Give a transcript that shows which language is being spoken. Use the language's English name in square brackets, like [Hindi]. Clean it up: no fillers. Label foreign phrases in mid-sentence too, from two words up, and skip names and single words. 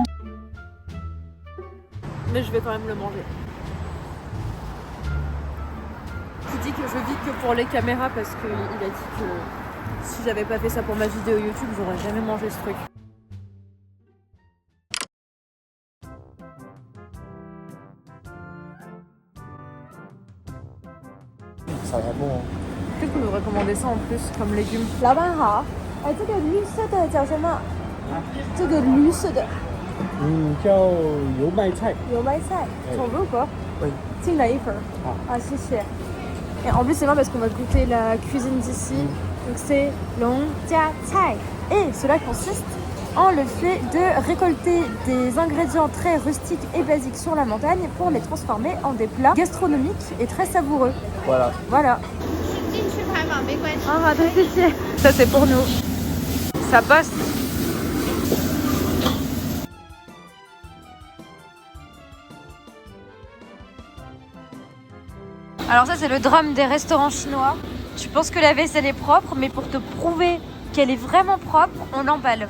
[French] Mais je vais quand même le manger. Je dis que je vis que pour les caméras parce qu'il a dit que si j'avais pas fait ça pour ma vidéo YouTube, j'aurais jamais mangé ce truc. Ça va bon. Peut-être qu'on devrait commander ça en plus comme légumes. [Chinese] 老板好，哎，这个绿色的叫什么？这个绿色的叫油麦菜。油麦菜， [French] T'en veux ou pas? Oui. [Chinese] 进来一份。啊，谢谢。 [French] Et en plus, c'est marrant parce qu'on va goûter la cuisine d'ici. Donc, c'est long jia cai. Et cela consiste en le fait de récolter des ingrédients très rustiques et basiques sur la montagne pour les transformer en des plats gastronomiques et très savoureux. Voilà. Voilà. [Chinese] 进去拍嘛，没关系。 [French] Ah, attends, ici. Ça, c'est pour nous. Ça passe. Alors ça, c'est le drame des restaurants chinois. Tu penses que la vaisselle est propre, mais pour te prouver qu'elle est vraiment propre, on l'emballe.